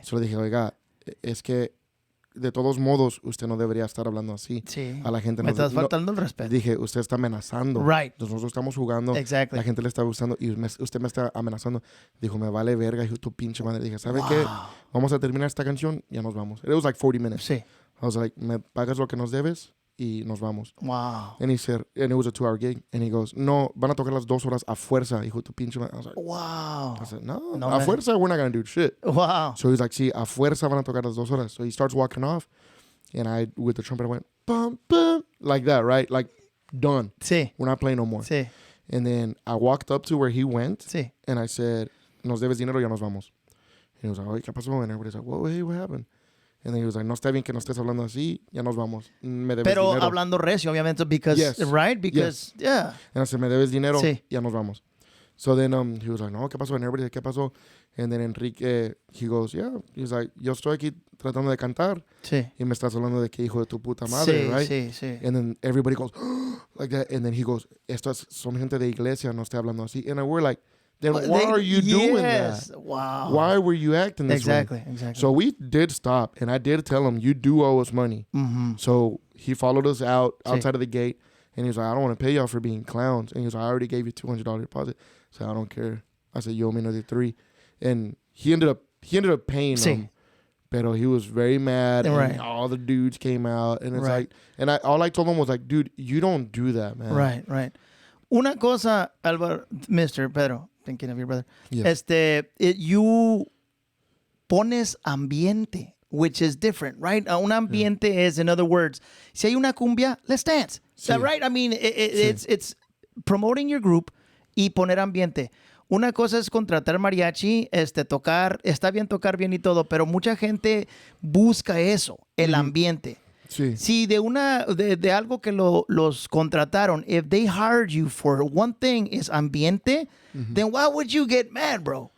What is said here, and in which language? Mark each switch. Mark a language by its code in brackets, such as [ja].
[es] So le dije, oiga, es que de todos modos, usted no debería estar hablando así. Sí. A la gente. Me estás faltando el respeto. Dije, usted está amenazando. [en] Right. [es] Nosotros estamos jugando. [en] Exactly. [es] La gente le está gustando y usted me está amenazando. Dijo, me vale verga, hijo tu pinche madre. Dije, ¿sabe qué? Vamos a terminar esta canción y ya nos vamos. [en] It was like 40 minutes. [es] Sí. [en] I was like, [es] me pagas lo que nos debes y nos vamos. [en] Wow. And he said, and it was a 2-hour gig. And he goes, [es] no, van a tocar las 2 horas a fuerza, hijo tu pinche madre. I was like, [en] wow. I said, [es] no a fuerza, [en] we're not going to do shit. Wow. So he's like, [es] sí, a fuerza van a tocar las 2 horas. [en] So he starts walking off. And I, with the trumpet, I went, bum, bum, like that, right? Like, done. [es] Sí. [en] We're not playing no more. [es] Sí. [en] And then I walked up to where he went. [es] Sí. [en] And I said, [es] nos debes dinero, ya nos vamos. [en] And he was like, [es] oye, ¿qué pasó? [en] And everybody's like, what happened? And then he was like, [es] no está bien que no estés hablando así, ya nos vamos. Me debes Pero dinero. hablando recio, obviamente, [en] because, yes. right? Because, yes. yeah. And I said, [es] me debes dinero, sí. ya nos vamos. [en] So then he was like, [es] no, ¿qué pasó? [en] And everybody said, [es] ¿qué pasó? [en] And then Enrique, he goes, yeah. He's like, [es] yo estoy aquí tratando de cantar. Sí. Y me estás hablando de que hijo de tu puta madre, sí, [en] right? [es] Sí, sí. [en] And then everybody goes, like that. And then he goes, [es] estas son gente de iglesia, no estoy hablando así. [en] And we're like, then why are you doing that? Wow. Why were you acting this way? Exactly. So we did stop, and I did tell him, you do owe us money. Mm-hmm. So he followed us outside of the gate, and he was like, I don't want to pay y'all for being clowns. And he was like, I already gave you $200 deposit. So I don't care. I said, you owe me another $3. And he ended up paying them. [es] Pero [en] he was very mad, and right. all the dudes came out, and it's right. like, and all I told him was like, dude, you don't do that, man. Right. [es] Una cosa, Álvaro, Mr. [en] Pedro, thinking of your brother, yes. You [es] pones ambiente, [en] which is different, right? [es] Un ambiente [en] is, in other words, [es] si hay una cumbia, [en] let's dance. [es] Sí. [en] Right? I mean, it's promoting your group [es] y poner ambiente. Una cosa es contratar mariachi, tocar, está bien tocar bien y todo, pero mucha gente busca eso, el ambiente. Sí. Si de algo que los contrataron, [en] if they hired you for one thing is ambiente, then why would you get mad, bro?